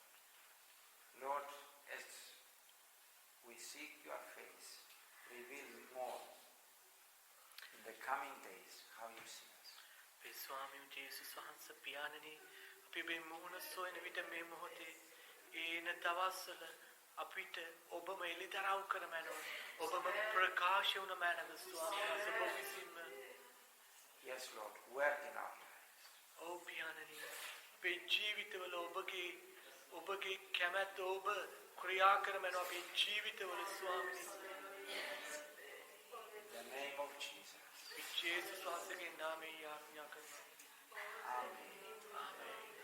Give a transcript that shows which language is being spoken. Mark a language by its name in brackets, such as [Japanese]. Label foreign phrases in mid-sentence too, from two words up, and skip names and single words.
[English] Lord, as we seek your face, reveal more in the coming days how you see us. [Sinhala] ඒ ස්වාමී ජේසුස් වහන්සේ පියාණනි අපි මේ මොහොන සොයන විට මේ මොහොතේ ඒන දවස්වල අපිට ඔබම එළිදරව් කරමනෝ ඔබම ප්‍රකාශ වුණ මනව ස්වාමී වහන්සේ ඔබ විසින්ම. [English] Yes, Lord, work in our lives. [Sinhala] ඔව් පියාණනි අපේ ජීවිතවල ඔබගේ කැමැත්ත ඔබ ක්‍රියා කරමනෝ අපේ ජීවිතවල ස්වාමී. [English] In the name of Jesus. [Sinhala] ජේසුස් වහන්සේගේ නාමයෙන් යාඥා කරනවා. [English] Amen. [Sinhala] ආමේන්.